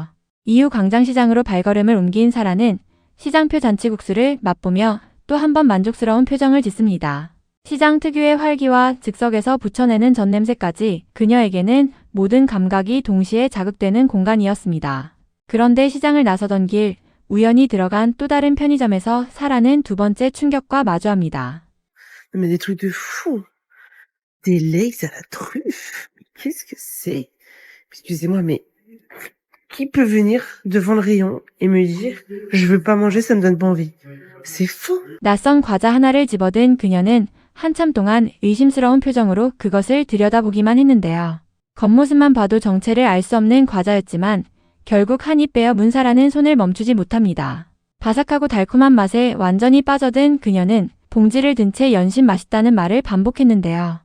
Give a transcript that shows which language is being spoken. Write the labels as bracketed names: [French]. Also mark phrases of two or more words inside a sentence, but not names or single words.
[Korean] 이후 광장시장으로 발걸음을 옮긴 사라는 시장표 잔치국수를 맛보며 또 한 번 만족스러운 표정을 짓습니다. 시장 특유의 활기와 즉석에서 붙여내는 젖냄새까지 그녀에게는 모든 감각이 동시에 자극되는 공간이었습니다. 그런데 시장을 나서던 길, 우연히 들어간 또 다른 편의점에서 사라는 두 번째 충격과 마주합니다. [French] Mais des trucs de fou. Des legs à la truffe. Mais qu'est-ce que c'est? Excusez-moi, mais qui peut venir devant le rayon et me dire je veux pas manger, ça me donne pas envie. C'est faux. [Korean] 낯선 과자 하나를 집어든 그녀는 한참 동안 의심스러운 표정으로 그것을 들여다보기만 했는데요. 겉모습만 봐도 정체를 알 수 없는 과자였지만 결국 한 입 베어 문 사라는 손을 멈추지 못합니다. 바삭하고 달콤한 맛에 완전히 빠져든 그녀는 봉지를 든 채 연신 맛있다는 말을 반복했는데요.